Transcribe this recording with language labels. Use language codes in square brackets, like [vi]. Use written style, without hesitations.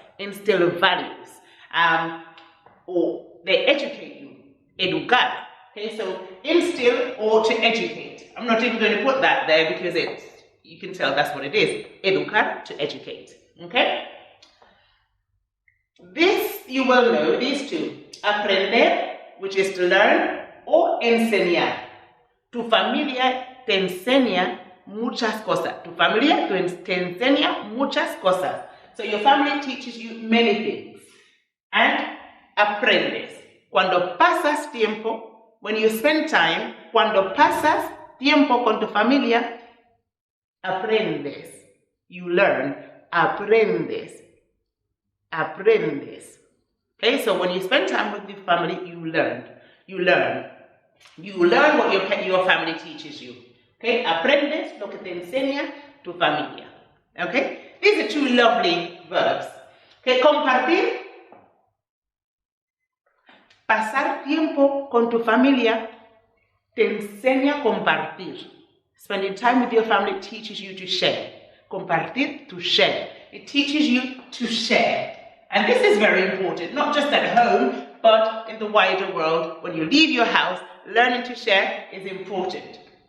[en] Instill values. Or they educate you. Educar. Okay, so instill or to educate. I'm not even going to put that there because you can tell that's what it is. Educar, to educate. Okay? This you will know, these two. Aprender, which is to learn, or enseñar. [es] Tu familia te enseña muchas cosas. Tu familia te enseña muchas cosas. [en] So your family teaches you many things. And aprendes. [es] Cuando pasas tiempo, [en] when you spend time, [es] cuando pasas tiempo con tu familia, aprendes. [en] You learn. Aprendes. Aprendes. Okay, so when you spend time with your family, you learn. You learn. You learn what your family teaches you. [es] Okay, aprendes lo que te enseña tu familia. [en] Okay, these are 2 lovely verbs. Okay, compartir. [es] pasar tiempo con tu familia te enseña a compartir. [en] Spending time with your family teaches you to share. Compartir, to share. It teaches you to share. And this is very important, not just at home, but in the wider world. When you leave your house, learning to share is important.